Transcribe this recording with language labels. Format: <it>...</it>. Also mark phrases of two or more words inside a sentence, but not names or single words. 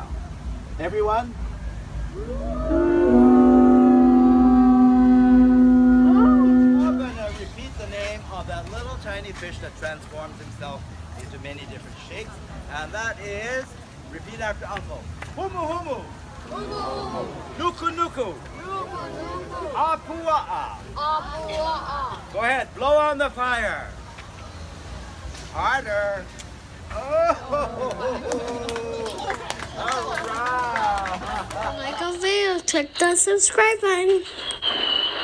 <en>Everyone? I'm going to repeat the name of that little tiny fish that transforms himself into many different shapes, and that is, repeat after Uncle. Humu humu. Humu humu. Nuku nuku. Nuku nuku. Apua'a. Apua'a. Go ahead, blow on the fire. Harder. Like a video, click the subscribe button.</en>